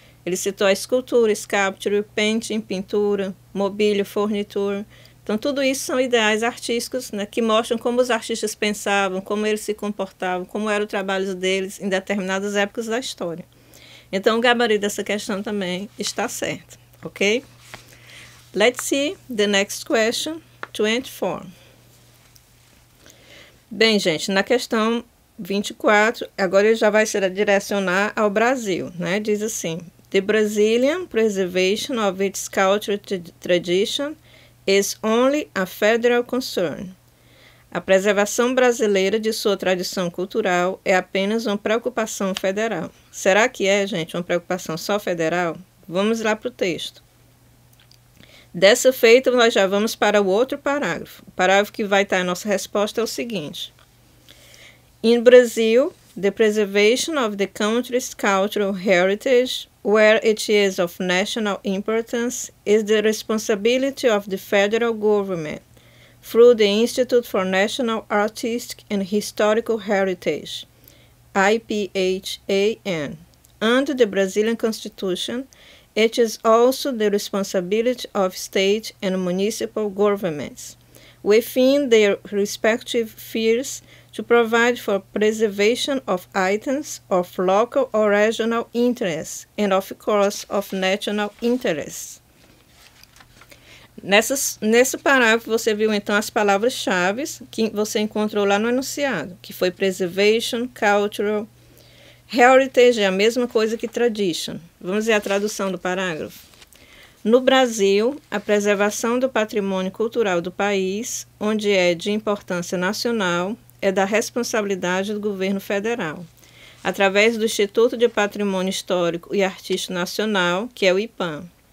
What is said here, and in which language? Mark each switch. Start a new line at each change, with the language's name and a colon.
Portuguese: Ele citou a escultura,
English: sculpture, painting,
Portuguese: pintura, mobília, furniture. Então tudo isso são ideais artísticos, né, que mostram como os artistas pensavam, como eles se comportavam, como era o trabalho deles em determinadas épocas da história. Então, o gabarito dessa questão também está certo, ok?
English: Let's see the next question, 24.
Portuguese: Bem, gente, na questão 24, agora ele já vai se direcionar ao Brasil, né? Diz assim:
English: The Brazilian preservation of its cultural tradition is only a federal concern.
Portuguese: A preservação brasileira de sua tradição cultural é apenas uma preocupação federal. Será que é, gente, uma preocupação só federal? Vamos lá para o texto. Dessa feita, nós já vamos para o outro parágrafo. O parágrafo que vai estar a nossa resposta é o seguinte.
English: In Brazil, the preservation of the country's cultural heritage, where it is of national importance, is the responsibility of the federal government, through the Institute for National Artistic and Historical Heritage, IPHAN. Under the Brazilian Constitution, it is also the responsibility of state and municipal governments, within their respective spheres, to provide for preservation of items of local or regional interest, and of course of national interest.
Portuguese: Nesse parágrafo você viu então as palavras-chave que você encontrou lá no enunciado, que foi preservation, cultural, heritage é a mesma coisa que tradition. Vamos ver a tradução do parágrafo. No Brasil, a preservação do patrimônio cultural do país, onde é de importância nacional, é da responsabilidade do governo federal, através do Instituto de Patrimônio Histórico e Artístico Nacional, que é o IPAM.